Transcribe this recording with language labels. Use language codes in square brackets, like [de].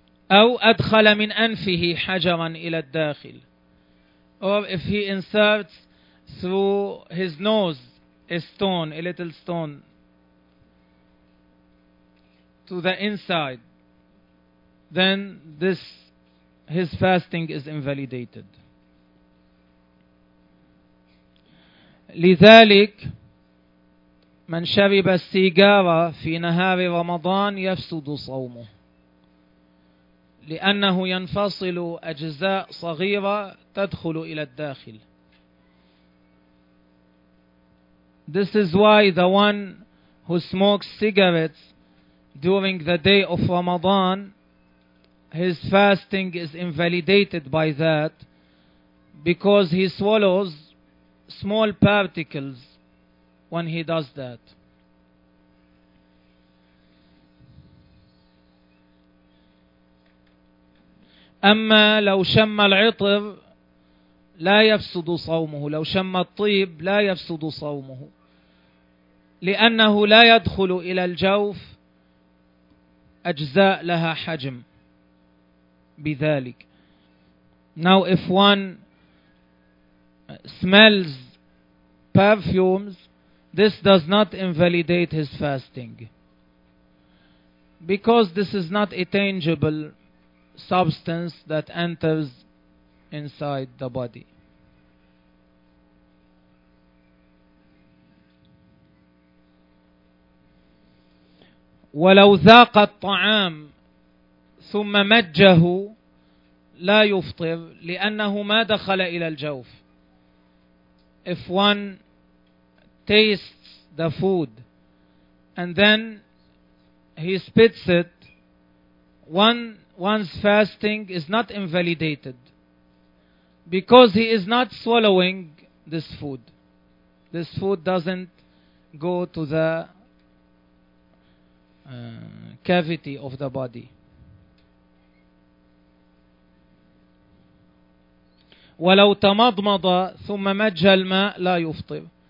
[ar] أو أدخل من أنفه حجرا إلى الداخل, [en] or if he inserts through his nose a little stone to the inside, then his fasting is invalidated. [ar] لذلك من شرب السيجارة في نهار رمضان يفسد صومه, لأنه ينفصل أجزاء صغيرة تدخل إلى الداخل. [en] This is why the one who smokes cigarettes during the day of Ramadan, his fasting is invalidated by that, because he swallows small particles when he does that. [ar] أما لو شم العطر لا يفسد صومه, لو شم الطيب لا يفسد صومه, لأنه لا يدخل إلى الجوف أجزاء لها حجم بذلك. [en] Now if one smells perfumes, this does not invalidate his fasting, because this is not a tangible substance that enters inside the body. [ar] ولو ذاق الطعام ثم مجه لا يفطر لأنه ما دخل إلى الجوف. [en] If one tastes the food and then he spits it, one's fasting is not invalidated because he is not swallowing this food. This food doesn't go to the cavity of the body. [ar] ولو تمضمض ثم مج الماء لا يفطر.